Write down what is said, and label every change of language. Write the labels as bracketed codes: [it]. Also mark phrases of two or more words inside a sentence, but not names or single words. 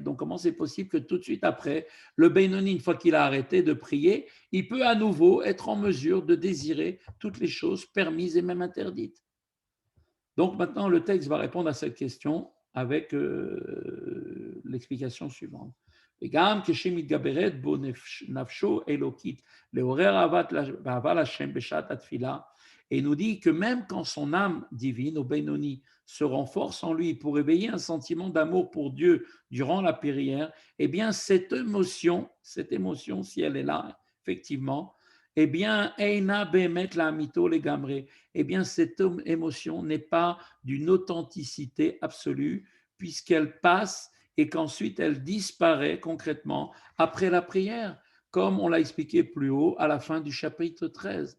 [fr] Donc, comment c'est possible que tout de suite après, le Benoni, une fois qu'il a arrêté de prier, il peut à nouveau être en mesure de désirer toutes les choses permises et même interdites? Donc, maintenant, le texte va répondre à cette question avec l'explication suivante. [he] וגם כשמתגברת בו נפשו אלוקית לעורר אהבה להשם בשעת התפילה, [fr] et il nous dit que même quand son âme divine, au Benoni, se renforce en lui pour éveiller un sentiment d'amour pour Dieu durant la prière, eh bien, cette émotion, si elle est là, effectivement, eh bien, [he] אינה באמת לאמיתו לגמרי, [fr] eh bien, cette émotion n'est pas d'une authenticité absolue, puisqu'elle passe et qu'ensuite elle disparaît concrètement après la prière, comme on l'a expliqué plus haut à la fin du chapitre 13.